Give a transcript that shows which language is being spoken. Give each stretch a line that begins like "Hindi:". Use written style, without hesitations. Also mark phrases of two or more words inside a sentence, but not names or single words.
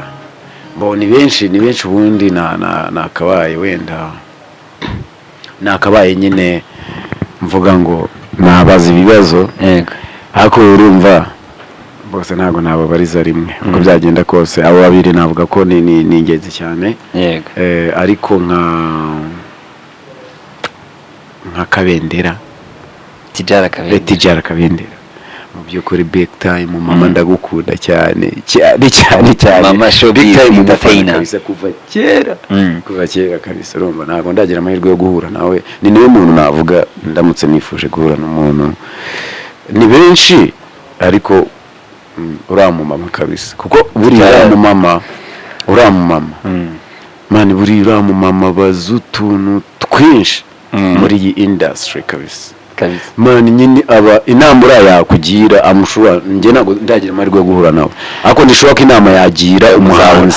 Kinyarwanda: bo ni benshi ubundi nakabaye wenda nakabaye nyine mvuga ngo nabaza ibibazo ariko urumva bose ntago nababariza rimwe uko byagenda kose. Abo babiri navuga ko ni ingenzi cyane, ariko nka Kabendera Tijara Kabendera mu by'ukuri
English: big time
Kinyarwanda: mama ndagukunda cyane mama show
English: big time
Kinyarwanda: kabisa kuva kera kabisa. Urumva ntago ndagira amahirwe yo guhura nawe, ni niwe muntu navuga ndamutse nifuje guhura n'umuntu. Ni benshi ariko uriya mumama kabisa kuko buriya uriya mumama mani buriya uriya mumama bazi utuntu twinshi muri iyi industry kabisa mani nyine aba inama uriya yakugira amushobora njye ntabwo ndagira amahirwe yo guhura nawe ariko ndishobora ko inama yagira umuhanzi